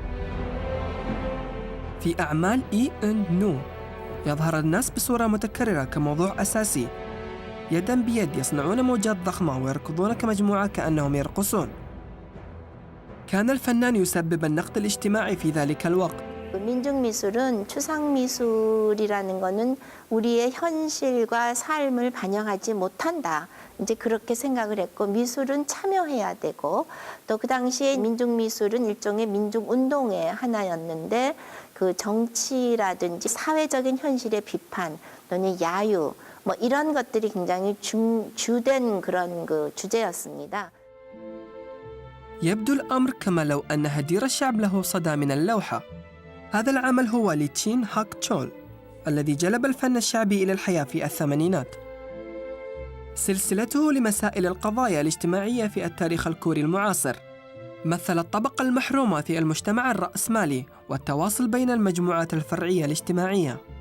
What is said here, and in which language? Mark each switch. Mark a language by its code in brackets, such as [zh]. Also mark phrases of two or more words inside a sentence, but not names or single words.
[ar] في أعمال إي إن نو يظهر الناس بصورة متكررة كموضوع أساسي، يداً بيد يصنعون موجات ضخمة ويركضون كمجموعة كأنهم يرقصون. كان الفنان يسبب النقد الاجتماعي في ذلك الوقت. [ko] 민중미술은 추상미술이라는 거는 우리의 현실과 삶을 반영하지 못한다. 이제 그렇게 생각을 했고 미술은 참여해야 되고 또 그 당시에 민중미술은 일종의 민중운동의 하나였는데 그 정치라든지 사회적인 현실의 비판 또는 야유 뭐 이런 것들이 굉장히 주된 그런 그 주제였습니다. [ar] يبدو الأمر كما لو أن هدير الشعب له صدى من اللوحة. هذا العمل هو لتشين هاك تشول الذي جلب الفن الشعبي إلى الحياة في الثمانينات. سلسلته لمسائل القضايا الاجتماعية في التاريخ الكوري المعاصر مثل الطبقة المحرومة في المجتمع الرأسمالي والتواصل بين المجموعات الفرعية الاجتماعية.